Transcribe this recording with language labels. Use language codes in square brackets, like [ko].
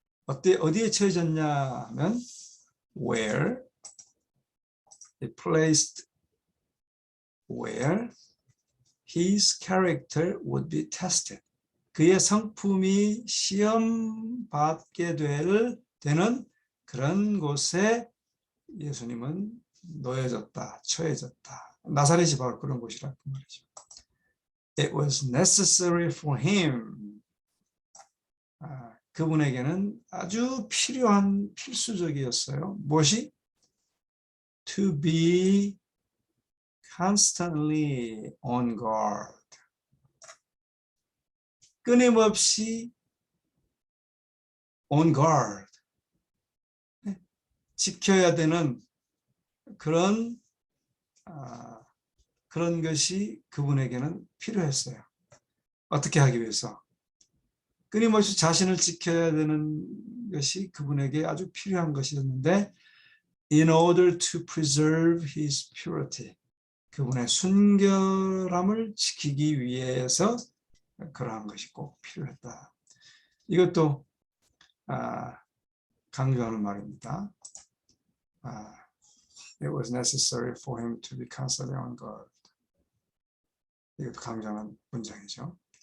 [ko] 어디에 처해졌냐 하면 [en] where placed where his character would be tested. [ko] 그의 성품이 시험받게 되는 그런 곳에 예수님은 놓여졌다, 처해졌다. 나사렛이 바로 그런 곳이라 그 말이죠. [en] It was necessary for him. [ko] 그분에게는 아주 필수적이었어요. 무엇이? [en] To be constantly on guard. [ko] 끊임없이 [en] on guard. [ko] 지켜야 되는 그런 것이 그분에게는 필요했어요. 어떻게 하기 위해서? 끊임없이 자신을 지켜야 되는 것이 그분에게 아주 필요한 것이었는데 [en] in order to preserve his purity. [ko] 그분의 순결함을 지키기 위해서 그러한 것이 꼭 필요했다. 이것도 강조하는 말입니다. [en] It was necessary for him to be constantly on guard. [ko] 이것도 강조하는 문장이죠.